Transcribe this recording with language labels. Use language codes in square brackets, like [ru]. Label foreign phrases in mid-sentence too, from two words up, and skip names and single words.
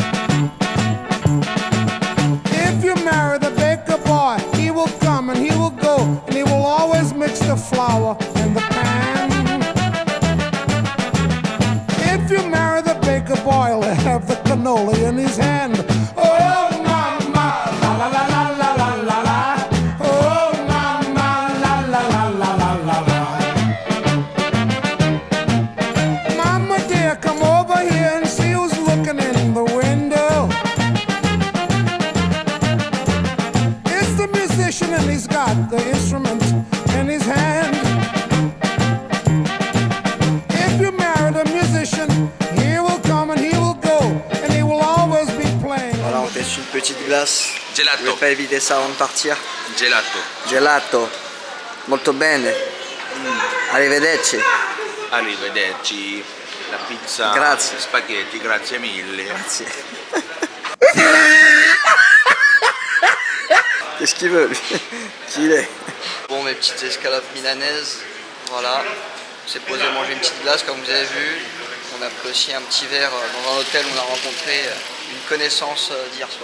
[en] If you marry the baker boy, he will come and he will go, and he will always mix the flour in the pan. If you marry the baker boy, he'll have the cannoli in his hand. Oh, mama, la la la la la la la la. Oh, mama, la la la la la la la. Mama dear, come over here and see who's looking in the window. It's the musician and he's got the instrument in his hand. If you marry the musician, he will come and he will go, and he will always be playing. [fr] Voilà, on teste une petite glace. [it] Gelato. [fr] Je vais pas éviter ça avant de partir. [it] Gelato. Gelato. Molto bene. Arrivederci. Arrivederci. La pizza. Grazie. Spaghetti, grazie mille. Grazie. [fr] Qu'est-ce qu'il veut lui? Qui il est? Bon, mes petites escalopes milanaises, voilà. On s'est posé manger une petite glace comme vous avez vu. On a pris aussi un petit verre dans un hôtel où on a rencontré une connaissance d'hier soir.